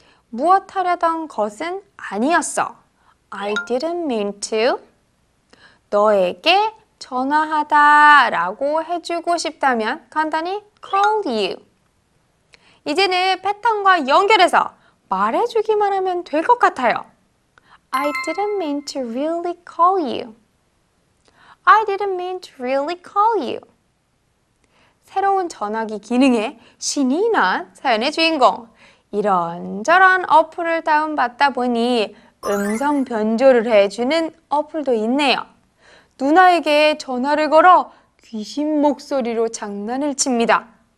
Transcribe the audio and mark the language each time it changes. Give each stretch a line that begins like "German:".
Korean: 무엇 하려던 것은 아니었어.
English: I didn't mean to.
Korean: 너에게 전화하다 라고 해주고 싶다면 간단히
English: call you.
Korean: 이제는 패턴과 연결해서 말해주기만 하면 될 것 같아요.
English: I didn't mean to really call you. I didn't mean to really call you.
Korean: 새로운 전화기 기능에 신이 난 사연의 주인공. 이런저런 어플을 다운받다 보니 음성 변조를 해주는 어플도 있네요. 누나에게 전화를 걸어 귀신 목소리로 장난을 칩니다.